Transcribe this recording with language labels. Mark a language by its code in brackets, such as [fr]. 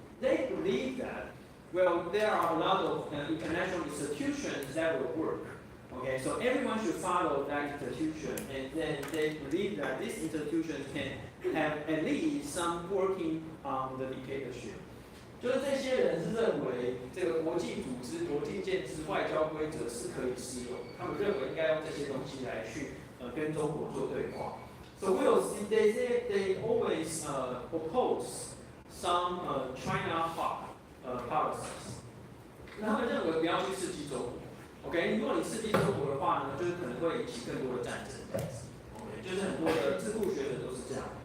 [en] They believe that, well, there are a lot of international institutions that will work. Okay, so everyone should follow that institution, and then they believe that these institutions can have at least some working on the dictatorship. [zh] 就是这些人是认为这个国际组织、国际建制、外交规则是可以适用，他们认为应该用这些东西来去跟中国做对话。 [en] So we'll see they always oppose some China policies. [zh] 那他们认为不要去刺激中国。OK， 如果你刺激中国的话呢，就是可能会引起更多的战争。 OK， 就是很多的智库学者都是这样。